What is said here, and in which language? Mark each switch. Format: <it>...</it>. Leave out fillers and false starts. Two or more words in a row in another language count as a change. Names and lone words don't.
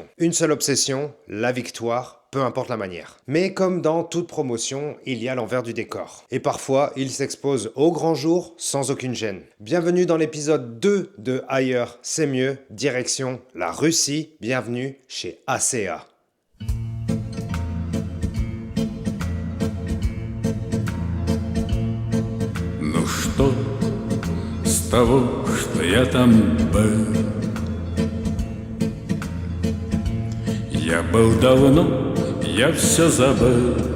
<fr>Une seule obsession, la victoire, peu importe la manière. Mais comme dans toute promotion, il y a l'envers du décor. Et parfois, il s'expose au grand jour sans aucune gêne. Bienvenue dans l'épisode 2 de Ailleurs, c'est mieux, direction la Russie. Bienvenue chez ACA.</fr> <ru>Ну что с того, что я там был? Я был давно, я все забыл.</ru>